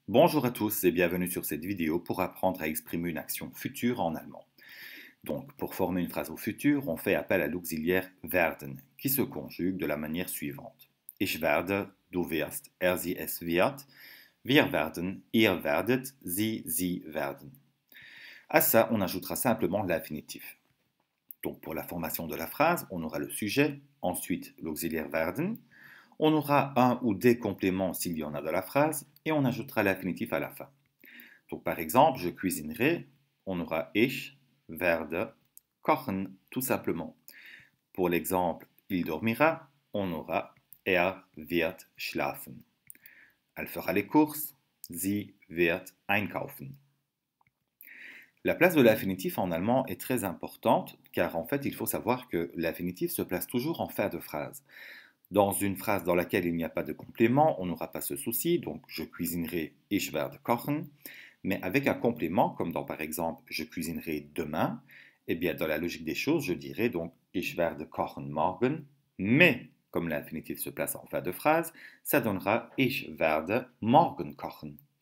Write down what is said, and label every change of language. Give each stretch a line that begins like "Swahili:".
French: Bonjour à tous et bienvenue sur cette vidéo pour apprendre à exprimer une action future en allemand. Donc, pour former une phrase au futur, on fait appel à l'auxiliaire werden, qui se conjugue de la manière suivante.
German: Ich werde, du wirst, sie, es wird, wir werden, ihr werdet, sie werden.
French: À ça, on ajoutera simplement l'infinitif. Donc, pour la formation de la phrase, on aura le sujet, ensuite l'auxiliaire werden, on aura un ou des compléments s'il y en a de la phrase, et on ajoutera l'infinitif à la fin. Donc par exemple, je cuisinerai, on aura
German: ich werde kochen,
French: tout simplement. Pour l'exemple, il dormira, on aura
German: wird schlafen.
French: Elle fera les courses,
German: sie wird einkaufen.
French: La place de l'infinitif en allemand est très importante, car en fait, il faut savoir que l'infinitif se place toujours en fin de phrase. Dans une phrase dans laquelle il n'y a pas de complément, on n'aura pas ce souci, donc je cuisinerai,
German: ich werde kochen.
French: Mais avec un complément, comme dans par exemple je cuisinerai demain, eh bien dans la logique des choses, je dirais donc
German: ich werde kochen morgen,
French: mais comme l'infinitif se place en fin de phrase, ça donnera
German: ich werde morgen kochen.